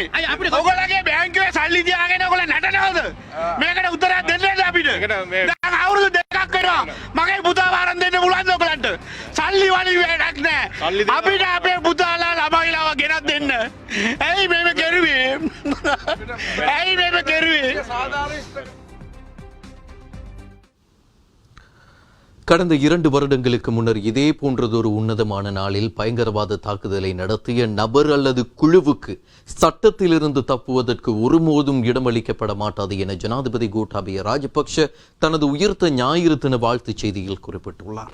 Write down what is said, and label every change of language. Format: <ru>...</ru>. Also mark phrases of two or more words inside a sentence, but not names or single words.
<si>අපිට ඔයගොල්ලෝගේ බැංකුවේ සල්ලි තියාගෙන ඔයගොල්ලෝ නටනවද? මේකට උත්තරයක් දෙන්නේ නැහැ අපිට. දැන් අවුරුදු දෙකක් කරා. මගේ පුතා වරන් දෙන්න පුළුවන්ද ඔයගොල්ලන්ට? සල්ලි වලි වැඩක් නැහැ. අපිට අපේ පුතාලා ළමයිලාව ගෙනත් දෙන්න. ඇයි මේක කරුවේ? ඇයි මේක කරුවේ?</si> <ta>கடந்த 2 வருடங்களுக்கு முன்னர் இதே போன்றதொரு உன்னதமான நாளில் பயங்கரவாத தாக்குதலை நடத்திய நபர் அல்லது குழுவுக்கு சட்டத்திலிருந்து தப்புவதற்கு ஒருபோதும் இடமளிக்கப்பட மாட்டாது என ஜனாதிபதி கோட்டாபய ராஜபக்ஷ தனது உயிர்த்த ஞாயிறு தின வாழ்த்துச் செய்தியில் குறிப்பிட்டுள்ளார்.</ta>